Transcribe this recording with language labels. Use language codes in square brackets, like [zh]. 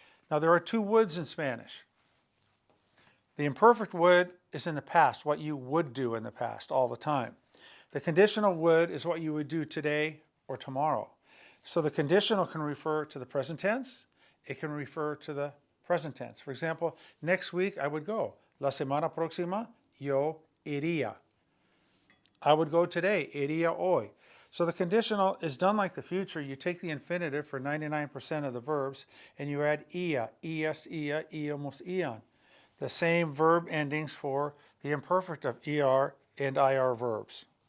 [en] Now there are 2 woulds in Spanish. The imperfect would is in the past, what you would do in the past all the time. The conditional would is what you would do today or tomorrow. So the conditional can refer to the present tense. It can refer to the present tense. For example, next week I would go. [es] La semana próxima yo iría. [en] I would go today, [es] iría hoy. [en] So the conditional is done like the future. You take the infinitive for 99% of the verbs and you add ia, ias, ia, íamos, ian. The same verb endings for the imperfect of er and ir verbs.